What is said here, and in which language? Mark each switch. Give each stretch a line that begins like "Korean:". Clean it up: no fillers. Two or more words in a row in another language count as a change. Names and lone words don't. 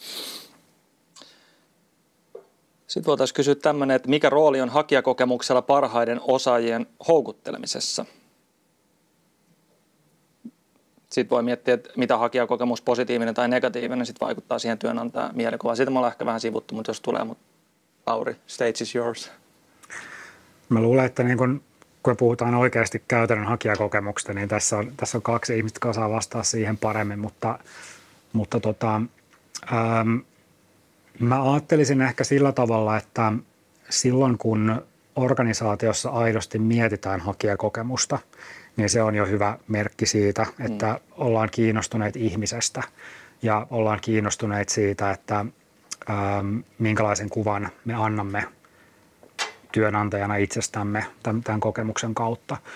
Finnish: Sitten voitaisiin kysyä tämmöinen, että mikä rooli on hakijakokemuksella parhaiden osaajien houkuttelemisessa? Sitten voi miettiä, että mitä hakijakokemus, positiivinen tai negatiivinen, sitten vaikuttaa siihen työnantajan mielikuvaan. Siitä me ollaan ehkä vähän sivuttu, mutta jos tulee, Lauri,
English: stage is yours.
Finnish: Mä luulen, että niin kun puhutaan oikeasti käytännön hakijakokemuksesta, niin tässä on kaksi ihmistä, jotka osaa vastaa siihen paremmin, mutta mä ajattelisin ehkä sillä tavalla, että silloin kun organisaatiossa aidosti mietitään hakijakokemusta, niin se on jo hyvä merkki siitä, että ollaan kiinnostuneet ihmisestä ja ollaan kiinnostuneet siitä, että minkälaisen kuvan me annamme työnantajana itsestämme tämän kokemuksen kautta.